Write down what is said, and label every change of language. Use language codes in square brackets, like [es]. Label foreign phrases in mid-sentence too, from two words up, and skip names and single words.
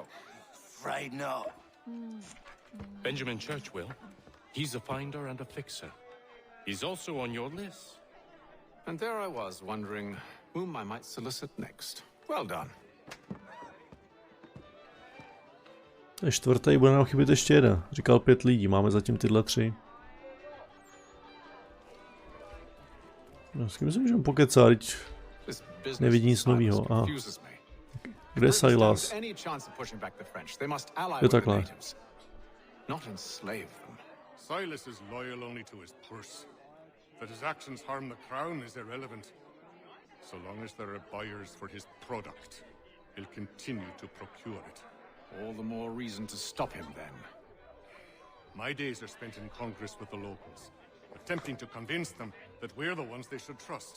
[en] Afraid not. Benjamin Churchwill. He's a finder and a fixer. He's also on your list. And there I was, wondering whom I might solicit next. Well done. [cs] To je čtvrtý, bude nám chybět ještě jeden. Říkal 5 lidí, máme zatím tyhle 3. No, s kým si můžeme pokecat, teď nevidí nic novýho. Aha. Kde je Silas? Jo, takhle. [en] not enslave them. Silas is loyal only to his purse. That his actions harm the crown is irrelevant. So long as there are buyers for his product, he'll continue to procure it. All the more reason to stop him, then. My days are spent in Congress with the locals, attempting to convince them that we're the ones they should trust.